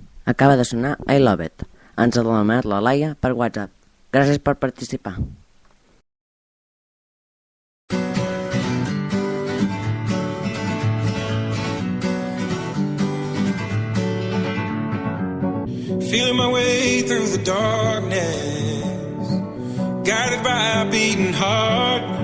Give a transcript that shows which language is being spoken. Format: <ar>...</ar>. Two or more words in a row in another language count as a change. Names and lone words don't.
<ca>Acaba de sonar I Love It. Ens ha demanat la Laia per WhatsApp. Gràcies per participar.</ca> <en>Feeling my way through the darkness, guided by a beating heart.</en>